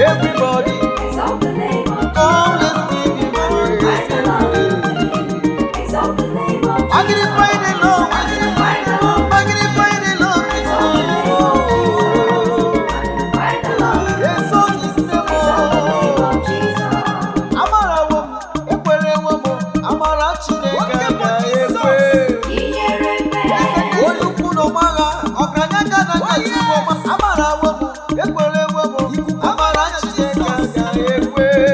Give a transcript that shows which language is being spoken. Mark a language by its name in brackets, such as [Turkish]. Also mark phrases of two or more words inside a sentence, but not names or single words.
[English] Everybody, Exalt the name of come, Jesus. let's give him Magnify the Lord. praise. Magnify the Lord with me. Magnify the Lord with me. Exalt his name. [Igbo] Amarawo m, ekwerewo m, amara Chineke ga-ekwe. Onye ukwu na ọgbagha, ọgaranya ga na nna Chukwu ọma. Amarawo m, Ekwere ewe m. Amara Chineke agaghị ekwe.